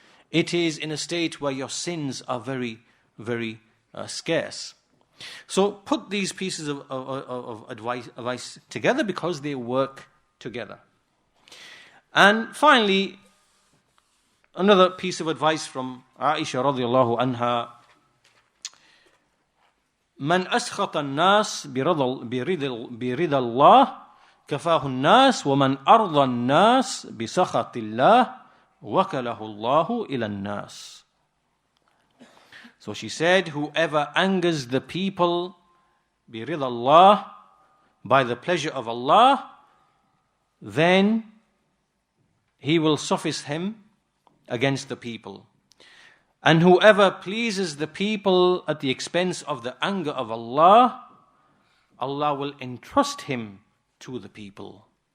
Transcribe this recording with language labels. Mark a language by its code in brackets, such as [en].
[en] It is in a state where your sins are very, very scarce. So put these pieces of advice together because they work together. And finally, another piece of advice from Aisha radiallahu anha. [ar] من أسخط الناس برضا الله كفاه الناس ومن أرضى الناس بسخط الله وكله الله إلى الناس. [en] So she said, whoever angers the people [ar] برضا الله, [en] by the pleasure of Allah, then he will suffice him against the people. And whoever pleases the people at the expense of the anger of Allah, Allah will entrust him to the people.